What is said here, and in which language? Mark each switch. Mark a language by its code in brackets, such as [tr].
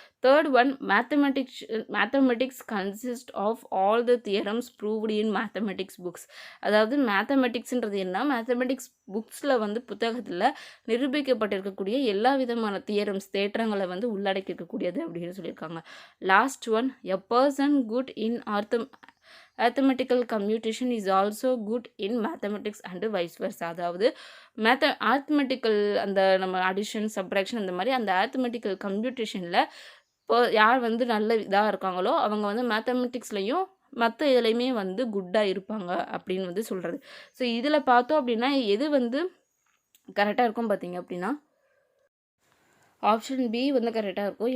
[en] Third one, mathematics consist of all the theorems proved in mathematics books. [ta] அதாவது மேத்தமெட்டிக்ஸ்ன்றது என்ன, mathematics புக்ஸில் வந்து புத்தகத்தில் நிரூபிக்கப்பட்டிருக்கக்கூடிய எல்லா விதமான தேற்றங்களை வந்து உள்ளடக்கியிருக்கக்கூடியது அப்படின்னு சொல்லியிருக்காங்க. [en] Last one, a person good in arithmetical computation is also good in mathematics and vice versa. [ta] அதாவது arithmetical அந்த நம்ம அடிஷன் சப்ட்ராக்ஷன் அந்த மாதிரி அந்த arithmetical கம்ப்யூட்டேஷனில் இப்போ யார் வந்து நல்ல இதாக இருக்காங்களோ அவங்க வந்து மேத்தமெட்டிக்ஸ்லையும் மற்ற இதுலையுமே வந்து குட்டாக இருப்பாங்க அப்படின்னு வந்து சொல்கிறது. ஸோ இதில் பார்த்தோம் அப்படின்னா எது வந்து கரெக்டாக இருக்கும் பார்த்தீங்க அப்படின்னா ஆப்ஷன் பி வந்து கரெக்டாக இருக்கும்.